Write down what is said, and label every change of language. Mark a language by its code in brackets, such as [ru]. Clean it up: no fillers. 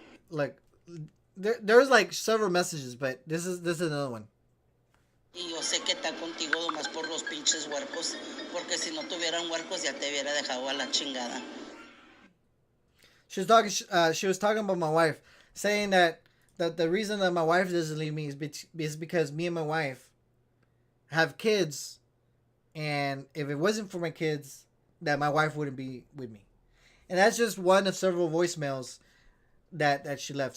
[en] Like, there's like several messages, but this is another one. [es] Y yo sé que está contigo nomás por los pinches huercos, porque si no tuvieran huercos ya te hubiera dejado a la chingada. [en] She was talking about my wife, saying that the reason that my wife doesn't leave me is because me and my wife have kids, and if it wasn't for my kids, that my wife wouldn't be with me. And that's just one of several voicemails that she left.